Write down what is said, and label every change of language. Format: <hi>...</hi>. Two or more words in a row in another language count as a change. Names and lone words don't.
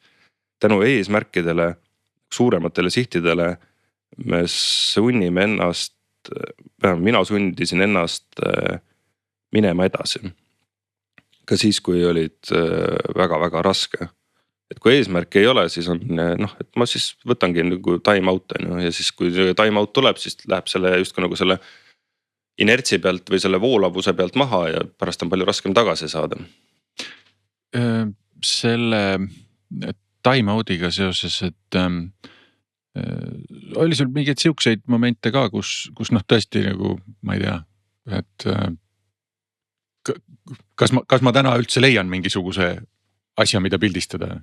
<et>Tänu eesmärkidele, suurematele sihtidele me sunnime ennast, mina sundisin ennast minema edasi. Ka siis, kui olid väga-väga raske. Et kui eesmärki ei ole, siis on noh, et ma siis võtangi nagu</et> <en>time out</en> <et>ja siis kui</et> <en>time out</en> <et>tuleb, siis läheb selle just nagu selle inertsi pealt või selle voolavuse pealt maha ja pärast on palju raskem tagasi saada. Selle</et> <en>time out'iga</en> <et>seoses, et oli sul mingeid siukseid momente ka, kus noh tõesti nagu ma ei tea, et kas ma täna üldse leian mingisuguse asja, mida pildistada?</et>